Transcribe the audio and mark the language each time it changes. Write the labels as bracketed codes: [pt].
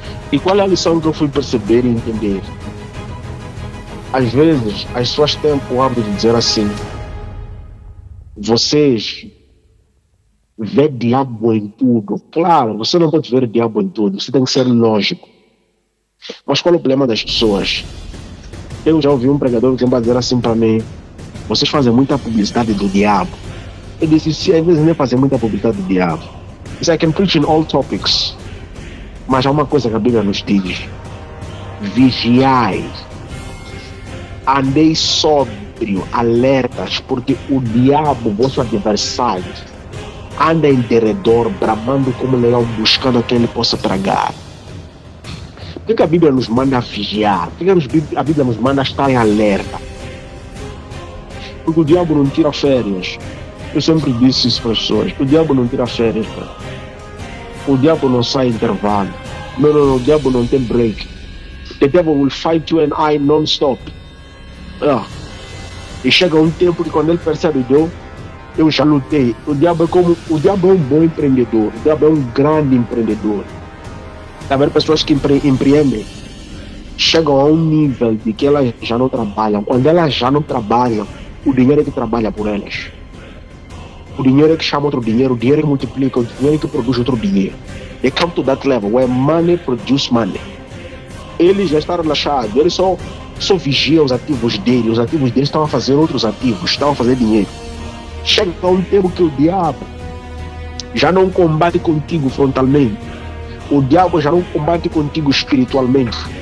[pt] E qual é a lição que eu fui perceber e entender? Às vezes, as pessoas têm o hábito de dizer assim: vocês vê diabo em tudo. Claro, você não pode ver diabo em tudo, você tem que ser lógico. Mas qual é o problema das pessoas? Eu já ouvi um pregador que vai dizer assim para mim: vocês fazem muita publicidade do diabo. Eu disse: se às vezes nem fazer muita publicidade do diabo. [en] I can preach in all topics. [pt] Mas há uma coisa que a Bíblia nos diz: vigiai, andei sóbrio, alertas, porque o diabo, vosso adversário, anda em derredor, bramando como leão, buscando a quem ele possa tragar. Por que a Bíblia nos manda vigiar? Por que a Bíblia nos manda estar em alerta? Porque o diabo não tira férias. Eu sempre disse isso para as pessoas: o diabo não tira férias, cara. O diabo não sai intervalo. Não, o diabo não tem break. [en] The devil will fight you and I non-stop. [pt] E chega um tempo que quando ele percebe, eu já lutei. O diabo é um bom empreendedor. O diabo é um grande empreendedor. Tá vendo pessoas que empreendem? Chegam a um nível de que elas já não trabalham. Quando elas já não trabalham, o dinheiro é que trabalha por elas. O dinheiro é que chama outro dinheiro, o dinheiro é que multiplica, o dinheiro é que produz outro dinheiro. [en] They come to that level where money produce money. [pt] Ele já está relaxado, ele só vigia os ativos dele, os ativos dele estão a fazer outros ativos, estão a fazer dinheiro. Chega um tempo que o diabo já não combate contigo frontalmente, o diabo já não combate contigo espiritualmente.